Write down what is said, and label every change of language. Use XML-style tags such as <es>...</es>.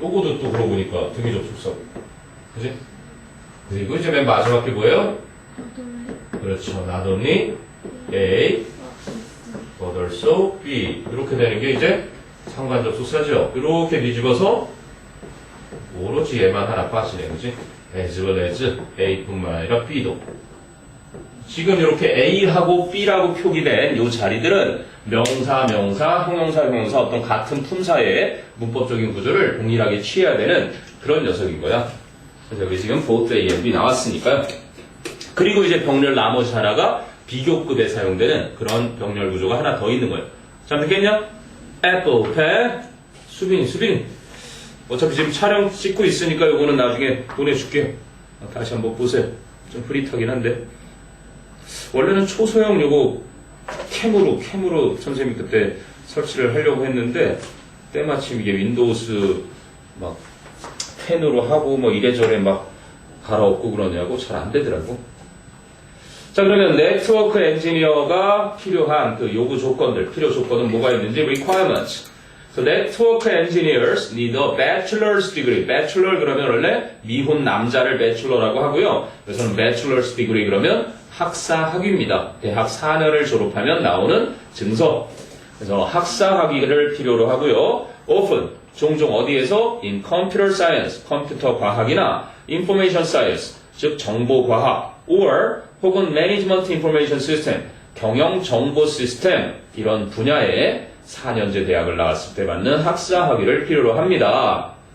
<ko>요거도 또 그러고 보니까 등위 접속사고. 그지? 그리고 이제 맨 마지막 게 뭐예요? 그렇죠.</ko> <en>not only A, but also B.</en> <ko>이렇게 되는 게 이제 상관 접속사죠. 이렇게 뒤집어서 오로지 얘만 하나 빠지네. 그지?</ko> <en>as well as</en> <ko>A뿐만 아니라 B도. 지금 이렇게 A하고 B라고 표기된 이 자리들은 명사, 형용사, 어떤 같은 품사의 문법적인 구조를 동일하게 취해야 되는 그런 녀석인 거야. 그래서 여기 지금</ko> <en>both A and B</en> <ko>나왔으니까요. 그리고 이제 병렬 나머지 하나가 비교급에 사용되는 그런 병렬 구조가 하나 더 있는 거예요. 자, 듣겠냐?</ko> <en>apple, pear, 수빈.</en> <ko>어차피 지금 촬영 찍고 있으니까 요거는 나중에 보내줄게요. 다시 한번 보세요. 좀 흐릿하긴 한데. 원래는 초소형 요거 캠으로 선생님이 그때 설치를 하려고 했는데 때마침 이게 윈도우스 막 펜으로 하고 뭐 이래저래 막 갈아엎고 그러냐고 잘 안 되더라고. 자, 그러면 네트워크 엔지니어가 필요한 그 요구 조건들, 필요 조건은 뭐가 있는지 requirements.</ko> <en>So network engineers need a bachelor's degree.</en> <ko>bachelor 그러면 원래 미혼 남자를 bachelor라고 하고요. 그래서는 bachelor's degree 그러면 학사 학위입니다. 대학 4년을 졸업하면 나오는 증서. 그래서 학사 학위를 필요로 하고요. often 종종 어디에서</ko> <en>in computer science</en> <ko>컴퓨터 과학이나 information science 즉 정보 과학 or 혹은 management information system 경영 정보 시스템 이런 분야에 4년제 대학을 나왔을 때 받는 학사 학위를 필요로 합니다.</ko>